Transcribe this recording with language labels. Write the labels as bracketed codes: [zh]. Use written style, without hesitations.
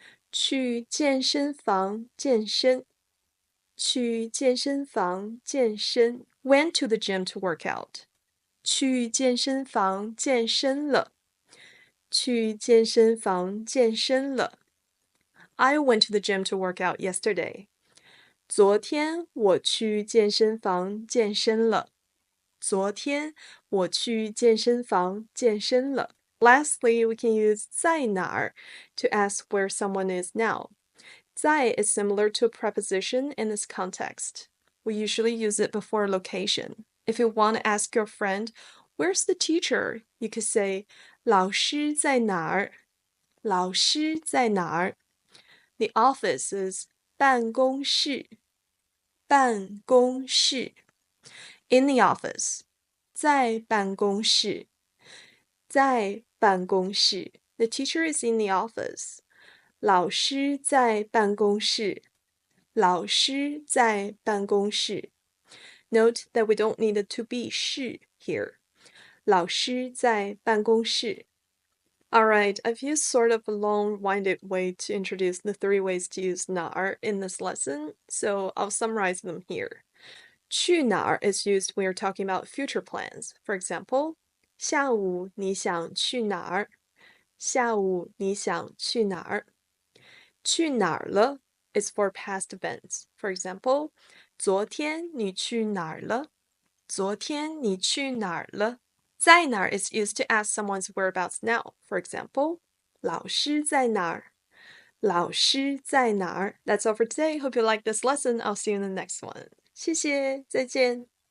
[zh] 去健身房健身,去健身房健身. [en] Went to the gym to work out. [zh] 去健身房健身了,去健身房健身了. [en] I went to the gym to work out yesterday. [zh] 昨天我去健身房健身了。昨天我去健身房健身了。 [en] Lastly, we can use 在哪儿 to ask where someone is now. 在 is similar to a preposition in this context. We usually use it before location. If you want to ask your friend, where's the teacher? You could say [zh] 老师在哪儿? 老师在哪儿? [en] The office is [zh] 办公室,办公室. [en] In the office. [zh] 在办公室,在办公室. [en] The teacher is in the office. [zh] 老师在办公室, 老师在办公室。 [en] Note that we don't need the to be 是 here. [zh] 老师在办公室。 [en] Alright, I've used sort of a long-winded way to introduce the 3 ways to use 哪儿 in this lesson, so I'll summarize them here. 去哪儿 is used when you're talking about future plans. For example, [zh] 下午你想去哪儿？下午你想去哪儿？ [en] 去哪儿了 is for past events. For example, [zh] 昨天你去哪儿了？昨天你去哪儿了？ [en] 在哪儿 is used to ask someone's whereabouts now. For example, [zh] 老师在哪儿？老师在哪儿？ [en] That's all for today. Hope you like this lesson. I'll see you in the next one. [zh] 谢谢，再见。